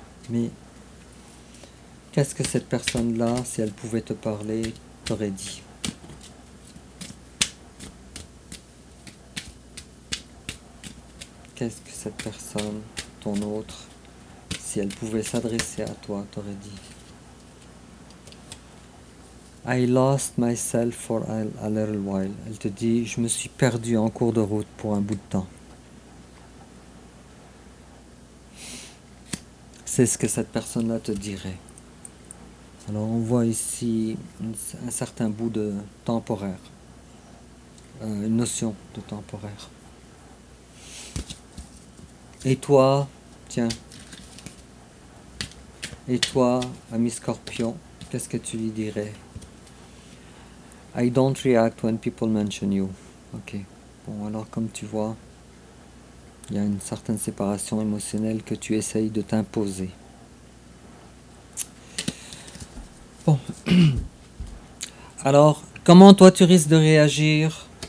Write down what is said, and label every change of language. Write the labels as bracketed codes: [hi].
[fr] Mais qu'est-ce que cette personne-là, si elle pouvait te parler, t'aurait dit? Qu'est-ce que cette personne, ton autre, si elle pouvait s'adresser à toi, t'aurait dit? [en] I lost myself for a little while. [fr] Elle te dit, je me suis perdu en cours de route pour un bout de temps. C'est ce que cette personne-là te dirait. Alors on voit ici un certain bout de temporaire, une notion de temporaire. Et toi, tiens, et toi, ami Scorpion, qu'est-ce que tu lui dirais? [en] I don't react when people mention you. Ok. [fr] Bon, alors comme tu vois, il y a une certaine séparation émotionnelle que tu essayes de t'imposer. Bon. Alors, comment toi tu risques de réagir?